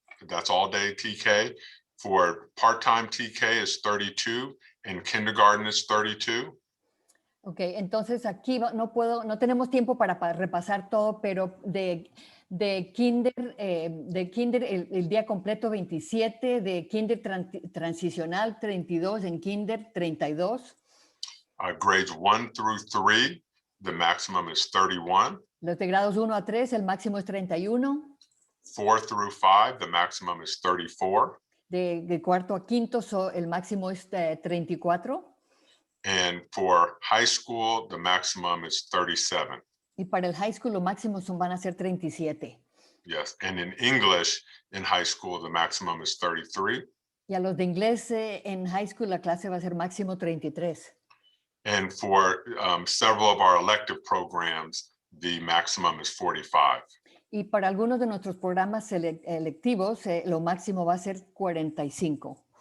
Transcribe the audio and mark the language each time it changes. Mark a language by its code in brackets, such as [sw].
[en] That's all day TK. For part-time TK is 32 and kindergarten is 32. [es] Ok, entonces aquí no tenemos tiempo para repasar todo, pero de kinder, el día completo 27, de kinder transicional 32, en kinder 32. [en] Grades 1 through 3, the maximum is 31. [es] Los de grados 1 a 3, el máximo es 31. [en] 4 through 5, the maximum is 34. [es] De cuarto a quinto, el máximo es 34. [en] And for high school, the maximum is 37. [es] Y para el high school, lo máximo van a ser 37. [en] Yes, and in English, in high school, the maximum is 33. [es] Y a los de inglés en high school, la clase va a ser máximo 33. [en] And for several of our elective programs, the maximum is 45. [es] Y para algunos de nuestros programas electivos, lo máximo va a ser 45.